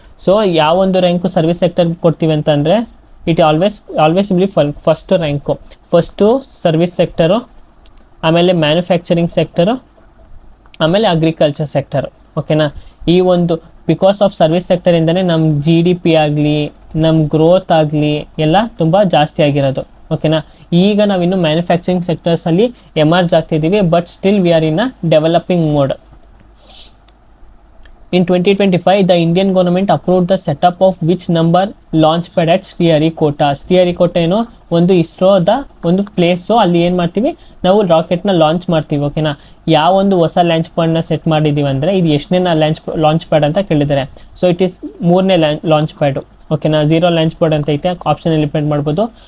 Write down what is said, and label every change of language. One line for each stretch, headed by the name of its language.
Kannada: So ಯಾವೊಂದು rank service sector ಕೊಡ್ತೀವಿ ಅಂತಂದರೆ
English: it always will
Kannada: first rank, first service sector, ಆಮೇಲೆ ಮ್ಯಾನುಫ್ಯಾಕ್ಚರಿಂಗ್ ಸೆಕ್ಟರು, ಆಮೇಲೆ ಅಗ್ರಿಕಲ್ಚರ್ ಸೆಕ್ಟರು, ಓಕೆನಾ. ಈ ಒಂದು
English: because of
Kannada: ಸರ್ವಿಸ್ ಸೆಕ್ಟರಿಂದನೇ ನಮ್ಮ GDP ಆಗಲಿ, ನಮ್ಮ ಗ್ರೋತ್ ಆಗಲಿ ಎಲ್ಲ ತುಂಬ ಜಾಸ್ತಿ ಆಗಿರೋದು, ಓಕೆನಾ. ಈಗ ನಾವಿನ್ನು manufacturing ಸೆಕ್ಟರ್ಸಲ್ಲಿ emerge ಆಗ್ತಿದ್ದೀವಿ,
English: But still we are in a developing mode. In 2025, the Indian government approved the setup of which number launch pad at Sriharikota.
Kannada: Sriharikota ಏನೋ ಒಂದು ಇಸ್ರೋದ ಒಂದು ಪ್ಲೇಸು, ಅಲ್ಲಿ ಏನು ಮಾಡ್ತೀವಿ ನಾವು ರಾಕೆಟ್ನ ಲಾಂಚ್ ಮಾಡ್ತೀವಿ, ಓಕೆನಾ. ಯಾವೊಂದು ಹೊಸ ಲಾಂಚ್ ಪ್ಯಾಡ್ನ ಸೆಟ್ ಮಾಡಿದ್ದೀವಿ ಅಂದರೆ ಇದು ಎಷ್ಟನೇ ಲಾಂಚ್ ಪ್ಯಾಡ್ ಅಂತ ಕೇಳಿದ್ದಾರೆ.
English: so it is
Kannada: 3ನೇ ಲಾಂಚ್ ಪ್ಯಾಡು, ಓಕೆನಾ. 0 ಲಾಂಚ್ ಪ್ಯಾಡ್ ಅಂತ ಐತೆ, ಆಪ್ಷನಲ್ಲಿ ಡಿಪೆಂಡ್ ಮಾಡ್ಬೋದು.